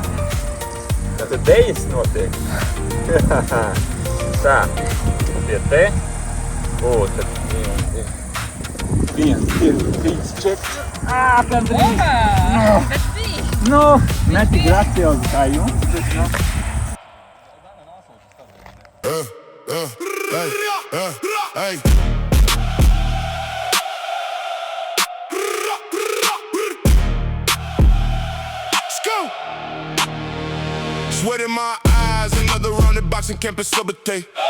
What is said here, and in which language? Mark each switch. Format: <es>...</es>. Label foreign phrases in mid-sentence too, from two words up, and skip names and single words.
<lv>Tātad dejas notiek. Tā, pie te. Tad 1, 2, 3, 4. Gandrīz. Bet bija. Ne tik graciozi kā jums, bet</lv> <en>Hey. Let's go. Sweat in my eyes, another round of boxing campus sobriety.</en>